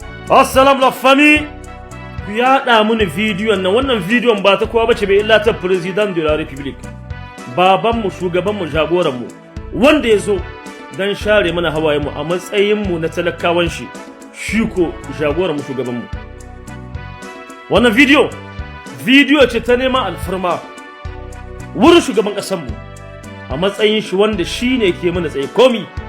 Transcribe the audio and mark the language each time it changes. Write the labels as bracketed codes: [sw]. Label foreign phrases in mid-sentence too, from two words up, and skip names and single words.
[fr] Assalamu la famille. [ha] Ku yaɗa mini bidiyon nan. Wannan bidiyon ba ta kowa bace bai illa ta [fr] President de la République. [ha] Babanmu, shugabanmu, jagoranmu, wanda ya zo don share mana hawayenmu a matsayinmu na talakawan shi, shi ko jagoranmu, shugabanmu. Wannan bidiyo, bidiyo ce ta neman alfarma wurin shugaban ƙasarmu a matsayin shi wanda shi ne ke mana tsaye komi.